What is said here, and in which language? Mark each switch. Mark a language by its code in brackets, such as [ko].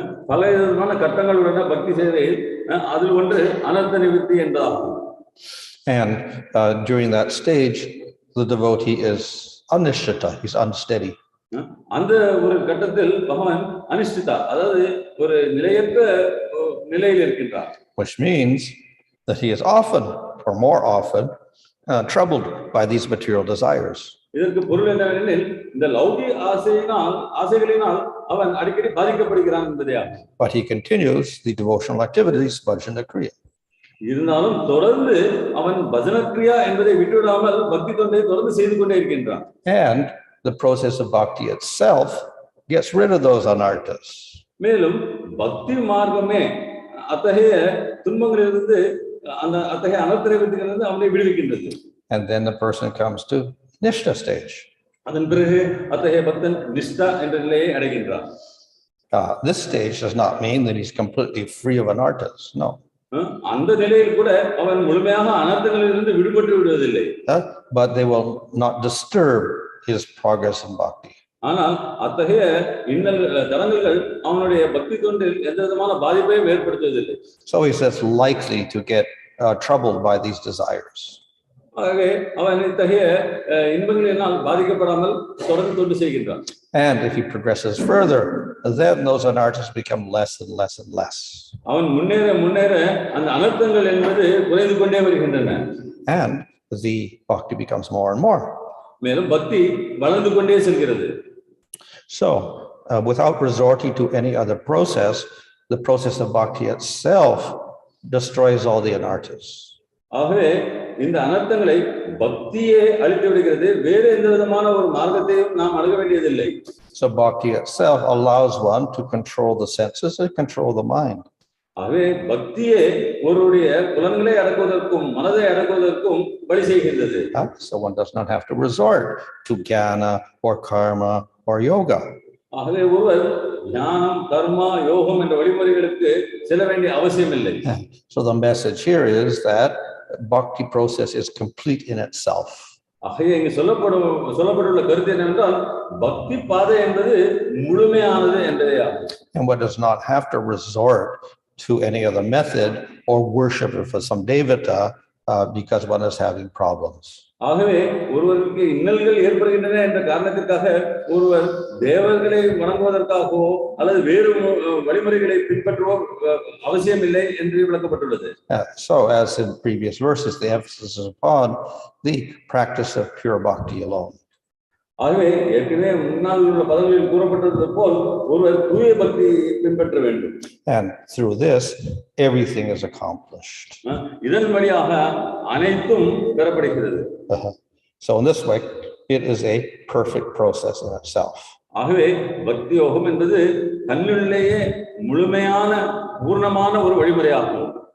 [ta] பல விதமான கட்டங்கள் உள்ளன பக்தி சேவையில். அதில் ஒன்று அனர்த்த நிவர்த்தி என்பதாகும். [en] And during that stage, the devotee is anishtita, he's unsteady. [ta] அந்த ஒரு கட்டத்தில் பகவான் அனிஷ்டிதா, அதாவது ஒரு நிலையற்ற நிலையில் இருக்கின்றார். [en] Which means that he is often, or more often, troubled by these material desires. [ta] இதற்கு பொருள் என்னவெனில் இந்த லௌகிக ஆசைகளினால் அவன் அடிக்கடி பாதிக்கப்படுகிறான் என்பதே ஆகும். [en] But he continues the devotional activities, bhajana kriya. [ta] இருந்தாலும் தொடர்ந்து அவன் பஜன கிரியா என்பதை விட்டுவிடாமல் பக்தி தொண்டை தொடர்ந்து செய்து கொண்டே இருக்கின்றான். [en] And the process of bhakti itself gets rid of those anarthas. [ta] மேலும் பக்தி மார்க்கமே அத்தகைய துன்பங்களிலிருந்து அந்த அத்தகைய அனர்த்தங்களிலிருந்து அவனை விடுவிக்கின்றது. [en] And then the person comes to nishtha stage. [ta] அதன் பிறகு அத்தகைய பக்தன் நிஷ்டா என்ற நிலையை அடைகின்றான். [en] This stage does not mean that he's completely free of anarthas. No. [ta] அந்த நிலையில் கூட அவன் முழுமையாக அனர்த்தங்களிலிருந்து விடுபட்டு விடுவதில்லை. [en] But they will not disturb his progress in bhakti. [ta] ஆனால் அத்தகைய இன்னல் தடங்கல்கள் அவனுடைய பக்தி தொண்டில் எந்த விதமான பாதிப்பையும் ஏற்படுத்துவதில்லை. [en] So he says likely to get troubled by these desires. [ta] ஆகவே அவன் இத்தகைய இன்பங்களினால் பாதிக்கப்படாமல் தொடர்ந்து தொண்டு செய்கின்றான். [en] And if he progresses further, then those anarthas become less and less and less. [ta] அவன் முன்னேற முன்னேற அந்த அனர்த்தங்கள் என்பது குறைந்து கொண்டே வருகின்றன. [en] And the bhakti becomes more and more. [ta] மேலும் பக்தி வளர்ந்து கொண்டே செல்கிறது. [en] So without resorting to any other process, the process of bhakti itself destroys all the anarthas. [ta] ஆகவே இந்த அனர்த்தங்களை பக்தியே அழித்து விடுகிறது. வேறு எந்த விதமான ஒரு மார்க்கத்தையும் நாம் அணுக வேண்டியதில்லை. [en] So bhakti itself allows one to control the senses and control the mind. [ta] ஆகவே பக்தியே ஒருவருடைய புலன்களை அடக்குவதற்கும் மனதை அடக்குவதற்கும் வழி செய்கின்றது. [en] So one does not have to resort to jnana or karma or yoga. [ta] ஆகவே ஒருவர் ஞானம், கர்மா, யோகம் என்ற வழிமுறைகளுக்கு செல்ல வேண்டிய அவசியம் இல்லை. [en] So the message here is that bhakti process is complete in itself. [ta] ஆகவே இங்கு சொல்லப்பட்டுள்ள கருத்து என்னவென்றால் பக்தி பாதை என்பது முழுமையானது என்பதே ஆகும். [en] And one does not have to resort to any other method or worship for some devata because one is having problems. [ta] ஆகவே ஒருவருக்கு இன்னல்கள் ஏற்படுகின்றன என்ற காரணத்திற்காக ஒருவர் தேவர்களை வணங்குவதற்காகவோ அல்லது வேறு வழிமுறைகளை பின்பற்றவோ அவசியம் இல்லை என்று விளக்கப்பட்டுள்ளது. [en] So as in previous verses, the emphasis is upon the practice of pure bhakti alone. [ta] ஆகவே ஏற்கனவே முன்னால் உள்ள பதங்களில் கூறப்பட்டது போல் ஒருவர் தூய பக்தி பின்பற்ற வேண்டும். [en] And through this, everything is accomplished. [ta] இதன் வழியாக அனைத்தும் பெறப்படுகிறது. [en] So in this way, it is a perfect process in itself. [ta] ஆகவே பக்தி யோகம் என்பது தன்னுள்ளேயே முழுமையான பூர்ணமான ஒரு வழிமுறையாகும்.